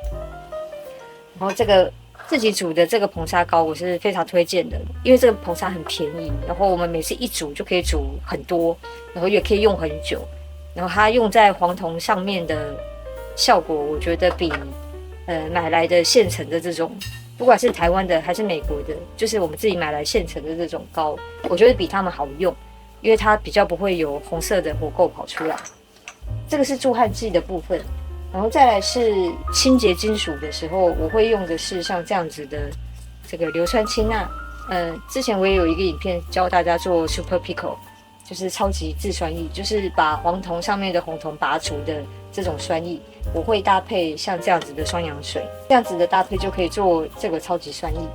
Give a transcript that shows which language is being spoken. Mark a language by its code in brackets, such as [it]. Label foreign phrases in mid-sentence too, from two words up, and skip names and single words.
[zh] 然後這個自己煮的這個硼砂膏我是非常推薦的，因為這個硼砂很便宜，然後我們每次一煮就可以煮很多，然後也可以用很久。然後它用在黄銅上面的效果，我覺得比買來的現成的這種，不管是台灣的還是美國的，就是我們自己買來現成的這種膏，我覺得比他們好用。因為它比較不會有紅色的火垢跑出來。這個是助焊劑的部分，然後再來是清潔金屬的時候，我會用的是像這樣子的這個硫酸氫鈉。之前我也有一個影片教大家做 Super Pico， 就是超級制酸液，就是把黃銅上面的紅銅拔除的這種酸液，我會搭配像這樣子的雙氧水，這樣子的搭配就可以做這個超級酸液。